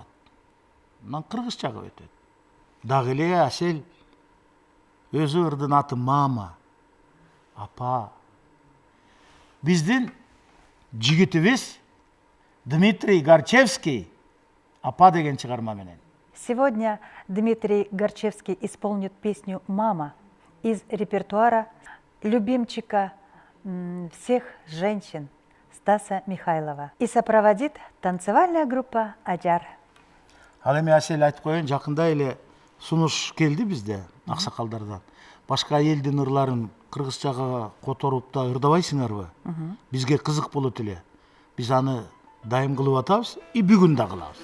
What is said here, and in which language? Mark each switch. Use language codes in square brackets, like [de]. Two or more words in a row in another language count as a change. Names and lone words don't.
[ky] Анан кыргызчага өтөт. Дагы эле Асел өзү ырдын аты мама, апа. Биздин жигитибиз Дмитрий Горчевский апа деген чыгарма менен. [ru] Сегодня Дмитрий Горчевский исполнит песню «Мама» из репертуара любимчика всех женщин Стаса Михайлова. И сопроводит танцевальная группа «Аджар». [ky] Ал эми Асел айтып коеюн, жакында эле сунуш келди бизде аксакалдардан. Башка элдин ырларын кыргызчага которуп да ырдабайсыңарбы? Бизге кызык болот эле. Биз аны дайым кылып атабыз, и бүгүн да кылабыз.